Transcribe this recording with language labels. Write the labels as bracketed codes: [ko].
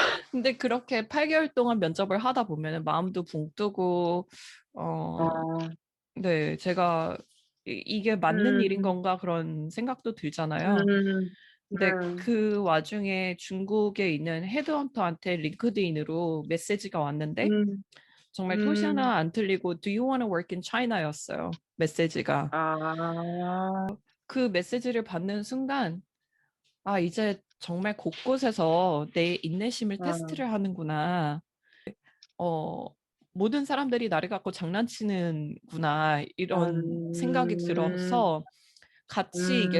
[ko] 근데 그렇게 8개월 동안 면접을 하다 보면 마음도 붕 뜨고, 어, 아, 네, 제가 이게 맞는 일인 음, 건가 그런 생각도 들잖아요. 음, 근데 그 와중에 중국에 있는 헤드헌터한테 링크드인으로 메시지가 왔는데 음, 정말 토시 음, 하나 안 틀리고 [en] Do you want to work in China [ko] 였어요. 메시지가. 아, 그 메시지를 받는 순간 아, 이제 정말 곳곳에서 내 인내심을 아, 테스트를 하는구나. 어, 모든 사람들이 나를 갖고 장난치는구나. 이런 생각이 음, 들어서 같이 이게